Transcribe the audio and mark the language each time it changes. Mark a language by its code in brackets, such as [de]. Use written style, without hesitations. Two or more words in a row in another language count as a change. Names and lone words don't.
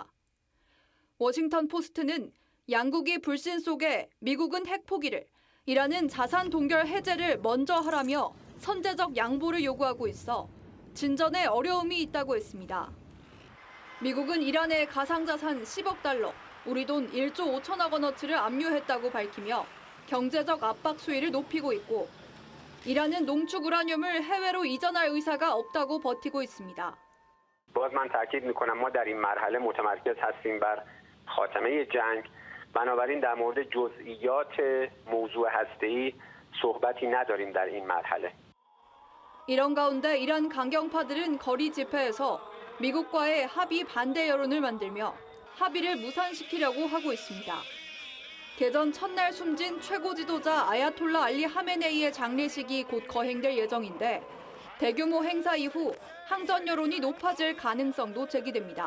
[ko] 워싱턴 포스트는 양국이 불신 속에 미국은 핵 포기를, 이란은 자산 동결 해제를 먼저 하라며 선제적 양보를 요구하고 있어 진전에 어려움이 있다고 했습니다. 미국은 이란의 가상자산 10억 달러, 우리 돈 1조 5천억 원어치를 압류했다고 밝히며 경제적 압박 수위를 높이고 있고, 이란은 농축 우라늄을 해외로 이전할 의사가 없다고 버티고 있습니다. [fa] باز من تاکید میکنم ما در این مرحله متمرکز هستیم بر خاتمه جنگ. بنابراین در مورد جزئیات موضوع هسته‌ای صحبتی نداریم در این مرحله. [ko] 이런 가운데 이란 강경파들은 거리 집회에서 미국과의 합의 반대 여론을 만들며 합의를 무산시키려고 하고 있습니다. 개전 첫날 숨진 최고 지도자 아야톨라 알리 하메네이의 장례식이 곧 거행될 예정인데 대규모 행사 이후 항전 여론이 높아질 가능성도 제기됩니다.